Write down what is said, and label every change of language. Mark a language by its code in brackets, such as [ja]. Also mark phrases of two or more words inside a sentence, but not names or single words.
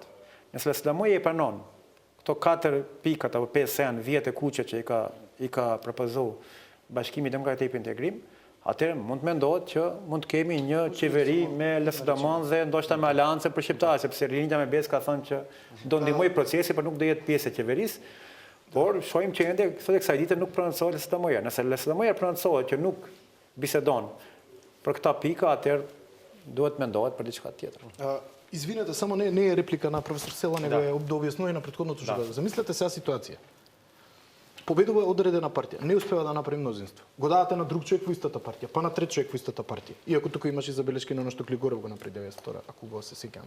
[sq] Nëse LSDM-ja i pranon këto 4 pikat apo 5 janë vjet e kuqe që i ka propozuar Bashkimi Demokratik për Integrim, atëherë mund të mendohet që mund të kemi një qeveri me LSDM-n dhe ndoshta me aleancën për shqiptarët, sepse Rinjta me Bes ka thënë që do ndihmoj procesin, por nuk do jetë pjesë e qeverisë. Por shohim që ende sot e kësaj dite nuk pronocohet LSDM-ja. Nëse LSDM-ja pronocohet që nuk bisedon për këta pika, atëherë duhet mendohet për diçka tjetër. [mk] Извинете, само не е реплика на професор Села, него е да објаснување на претходното што каза. Замислете сега ситуација. Победува одредена партија, не успева да направи мнозинство. Го дадате на друг човек во истата партија, па на трет човек во истата партија. Иако тука имаше забелешки на што Глигоров го направи 92, ако го се сеќавам.